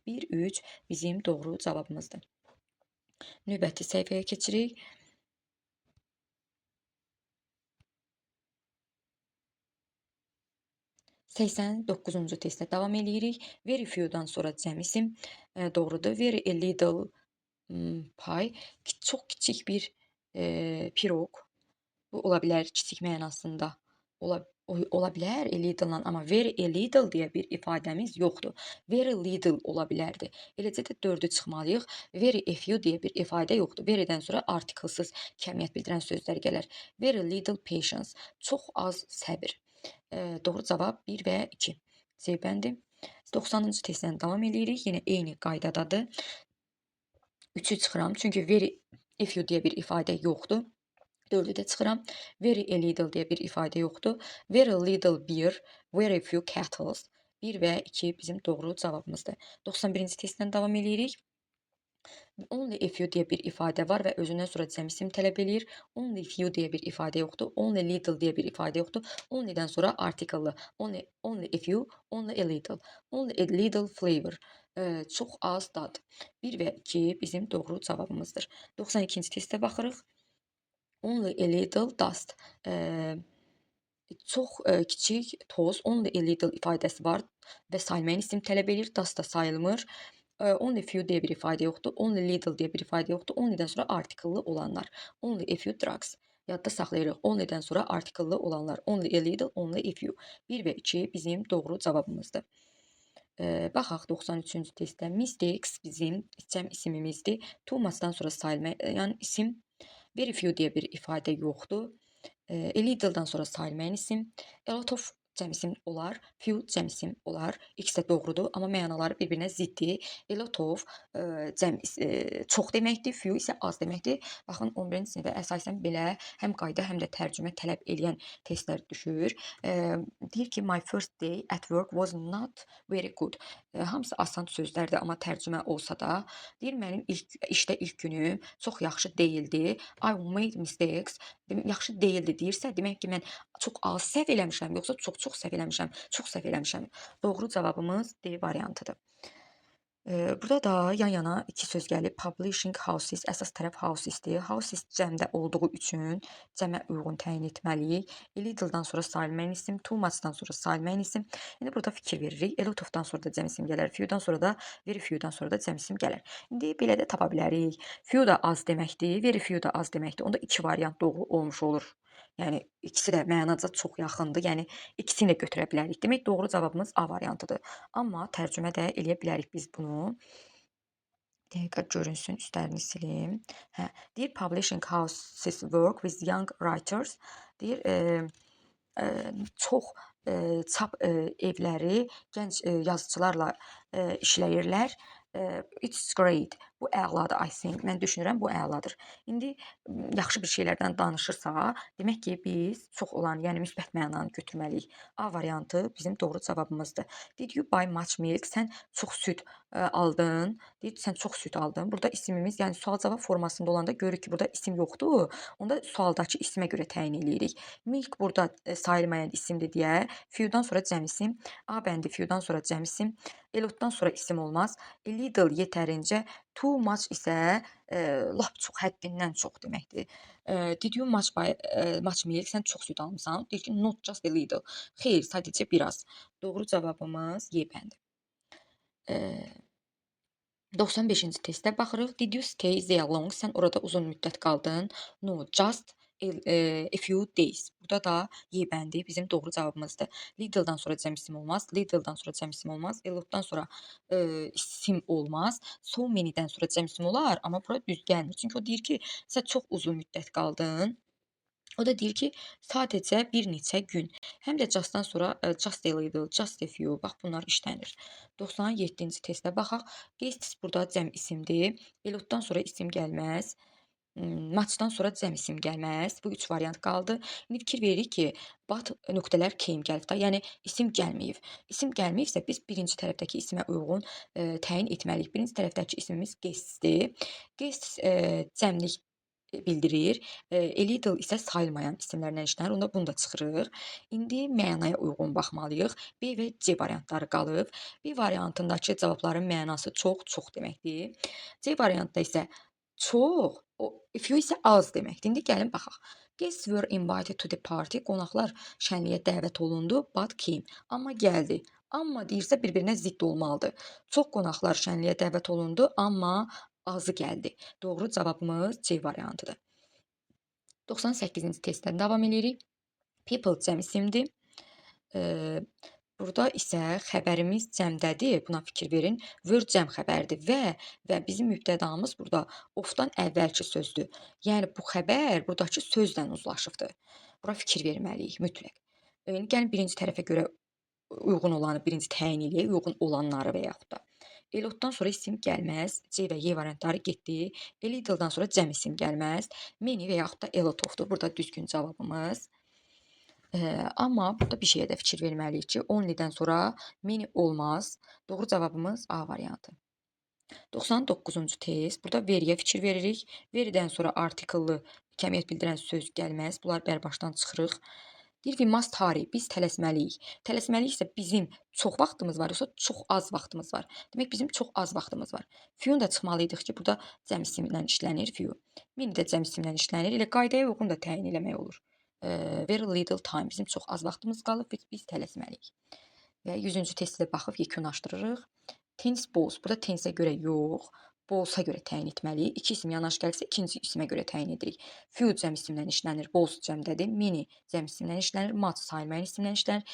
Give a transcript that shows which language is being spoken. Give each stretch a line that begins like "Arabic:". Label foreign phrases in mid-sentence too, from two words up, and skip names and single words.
Azerbaijani: 1, 3 bizim doğru cavabımızdır. Növbəti səhifəyə keçirik. 89-cu testə davam eləyirik.
English: Very few-
Azerbaijani: dan sonra cəm isim. Doğrudur.
English: Very a little pie.
Azerbaijani: Çox kiçik bir piroq. Bu ola bilər kiçik mənasında. Ola bilər
English: a little-
Azerbaijani: la, amma
English: very a little
Azerbaijani: deyə bir ifadəmiz yoxdur.
English: Very little
Azerbaijani: ola bilərdi. Eləcə də 4-ü çıxmalıyıq.
English: Very a few
Azerbaijani: deyə bir ifadə yoxdur. Verydən sonra artiklsız kəmiyyət bildirən sözlər gələr.
English: Very little patience.
Azerbaijani: Çox az səbir. Doğru cavab 1 və 2. C bəndi. 90-cı testdən davam eləyirik. Yenə eyni qaydadadır. 3-ü çıxıram, çünki
English: very a few
Azerbaijani: deyə bir ifadə yoxdur. 4-ü də çıxıram.
English: Very a little
Azerbaijani: deyə bir ifadə yoxdur.
English: Very little beer, very few kettles.
Azerbaijani: 1 və 2 bizim doğru cavabımızdır. 91-ci testdən davam eləyirik.
English: Only a few
Azerbaijani: deyə bir ifadə var və özündən sonra cəm isim tələb eləyir.
English: Only few
Azerbaijani: deyə bir ifadə yoxdur.
English: Only little
Azerbaijani: deyə bir ifadə yoxdur. Only-dən sonra article.
English: Only a few, only a little. Only a little flavor.
Azerbaijani: Çox az dad. 1 və 2 bizim doğru cavabımızdır. 92-ci testə baxırıq.
English: Only a little dust.
Azerbaijani: Çox kiçik toz.
English: Only a little
Azerbaijani: ifadəsi var və saymayan isim tələb eləyir. Dust da sayılmır.
English: Only few
Azerbaijani: deyə bir ifadə yoxdur.
English: Only little
Azerbaijani: deyə bir ifadə yoxdur. Only-dən sonra article olanlar.
English: Only a few drugs.
Azerbaijani: Yadda saxlayırıq. Only-dən sonra article olanlar.
English: Only a little, only a few.
Azerbaijani: 1 və 2 bizim doğru cavabımızdır. Baxaq 93-cü testdə. Mistakes bizim cəm isimimizdir.
English: Too much-
Azerbaijani: dan sonra sayılmayan isim.
English: Very few
Azerbaijani: deyə bir ifadə yoxdur.
English: A little-
Azerbaijani: dan sonra sayılmayan isim.
English: A lot of
Azerbaijani: cəm isim olar. Few cəm isim olar. İkisi də doğrudur, amma mənaları bir-birinə ziddir.
English: A lot of
Azerbaijani: çox deməkdir. Few isə az deməkdir. Baxın 11-ci sinifə əsasən belə həm qayda, həm də tərcümə tələb eləyən testlər düşür. Deyir ki,
English: my first day at work was not very good.
Azerbaijani: Hamısı asan sözlərdir, amma tərcümə olsa da. Deyir, mənim işdə ilk günüm çox yaxşı deyildi.
English: I made mistakes.
Azerbaijani: Yaxşı deyildi deyirsə, demək ki, mən çox az səhv eləmişəm, yoxsa çox səhv eləmişəm. Çox səhv eləmişəm. Doğru cavabımız D variantıdır. Burada da yan-yana iki söz gəlib.
English: Publishing houses,
Azerbaijani: əsas tərəf housesdir. Houses cəmdə olduğu üçün cəmə uyğun təyin etməliyik.
English: A little-
Azerbaijani: dan sonra sayılmayan isim,
English: too much-
Azerbaijani: dan sonra sayılmayan isim. İndi burada fikir veririk.
English: A lot of-
Azerbaijani: dan sonra da cəm isim gələr. Few-dan sonra da,
English: very few-
Azerbaijani: dan sonra da cəm isim gələr. İndi belə də tapa bilərik. Few da az deməkdir,
English: very few
Azerbaijani: da az deməkdir. Onda iki variant doğru olmuş olur. Yəni ikisi də mənaca çox yaxındır. Yəni ikisini də götürə bilərik. Demək doğru cavabımız A variantıdır. Amma tərcümə də eləyə bilərik biz bunu. Dəqiqə görünsün, üstlərini silim.
English: Deyir publishing houses work with young writers.
Azerbaijani: Deyir çox çap evləri gənc yazıçılarla işləyirlər.
English: It's great.
Azerbaijani: Bu əladır,
English: I think.
Azerbaijani: Mən düşünürəm, bu əladır. İndi yaxşı bir şeylərdən danışırsa, demək ki, biz çox olan, yəni müsbət mənanı götürməliyik. A variantı bizim doğru cavabımızdır.
English: Did you buy much milk?
Azerbaijani: Sən çox süd aldın. Deyir, sən çox süd aldın. Burada isimimiz, yəni sual-cavab formasında olanda görürük ki, burada isim yoxdur. Onda sualdakı isimə görə təyin eləyirik. Milk burada sayılmayan isimdir deyə, few-dan sonra cəm isim. A bəndi few-dan sonra cəm isim.
English: A lot-
Azerbaijani: dan sonra isim olmaz.
English: A little
Azerbaijani: yetərincə,
English: too much
Azerbaijani: isə lap çox, həddindən çox deməkdir.
English: Did you much buy much milk?
Azerbaijani: Sən çox süd almısan. Deyir ki,
English: not just a little.
Azerbaijani: Xeyr, sadəcə biraz. Doğru cavabımız Y bəndi. 95-ci testə baxırıq.
English: Did you stay there long?
Azerbaijani: Sən orada uzun müddət qaldın.
English: No, just a few days.
Azerbaijani: Burada da Y bəndi bizim doğru cavabımızdır. Little-dan sonra cəm isim olmaz. Little-dan sonra cəm isim olmaz.
English: A lot-
Azerbaijani: dan sonra isim olmaz.
English: So many-
Azerbaijani: dən sonra cəm isim olar, amma bura düz gəlmir. Çünki o deyir ki, sən çox uzun müddət qaldın. O da deyir ki, sadəcə bir neçə gün. Həm də just-dan sonra
English: just a little, just a few.
Azerbaijani: Bax, bunlar işlənir. 97-ci testə baxaq. Guests burada cəm isimdir.
English: A lot-
Azerbaijani: dan sonra isim gəlməz. Matchdan sonra cəm isim gəlməz. Bu 3 variant qaldı. İndi fikir veririk ki, but nöqtələr keyim gəlib də, yəni isim gəlməyib. İsim gəlməyibsə biz birinci tərəfdəki ismə uyğun təyin etməliyik. Birinci tərəfdəki ismimiz guestdir. Guest cəmlik bildirir. A little isə sayılmayan isimlərdən işlənir. Onda bunu da çıxırıq. İndi mənaya uyğun baxmalıyıq. B və C variantları qalıb. B variantındakı cavabların mənası çox, çox deməkdir. C variantda isə çox, few isə az deməkdir. İndi gəlin baxaq.
English: Guests were invited to the party.
Azerbaijani: Qonaqlar şənliyə dəvət olundu,
English: but came.
Azerbaijani: Amma gəldi. Amma deyirsə bir-birinə zidd olmalıdır. Çox qonaqlar şənliyə dəvət olundu, amma azı gəldi. Doğru cavabımız C variantıdır. 98-ci testdən davam edirik. People cəm isimdir. Burada isə xəbərimiz cəmdədir. Buna fikir verin. Were cəm xəbərdir və bizim mübtədamız burada of-dan əvvəlki sözdür. Yəni bu xəbər buradakı sözlə uzlaşıbdır. Bura fikir verməliyik mütləq. İndi gəlin birinci tərəfə görə uyğun olanı birinci təyin eləyək, uyğun olanları və yaxud da.
English: A lot-
Azerbaijani: dan sonra isim gəlməz. C və Y variantları getdi.
English: A little-
Azerbaijani: dan sonra cəm isim gəlməz. Many və yaxud da
English: a lot of-
Azerbaijani: dur. Burada düzgün cavabımız. Amma burada bir şeyə də fikir verməliyik ki, only-dən sonra many olmaz. Doğru cavabımız A variantı. 99-cu test. Burada veriyə fikir veririk. Veridən sonra artikellı kəmiyyət bildirən söz gəlməz. Bunlar bərbaşdan çıxırıq.
English: Deyir we must hurry.
Azerbaijani: Biz tələsməliyik. Tələsməliyiksə bizim çox vaxtımız var, yoxsa çox az vaxtımız var. Demək bizim çox az vaxtımız var. Few-un da çıxmalıydıq ki, burada cəm isimlə işlənir few. Many də cəm isimlə işlənir. Elə qaydaya uyğun da təyin eləmək olur.
English: Very little time.
Azerbaijani: Bizim çox az vaxtımız qalıb, biz tələsməliyik. Və 100-cü testə baxıb yekunlaşdırırıq.
English: Tennis balls.
Azerbaijani: Burada tennisə görə yox, ballsa görə təyin etməliyik. İki isim yanaşı gəlsə ikinci isimə görə təyin edirik. Few cəm isimlə işlənir, balls cəmdədir. Many cəm isimlə işlənir, much sayılmayan isimlə işlənir.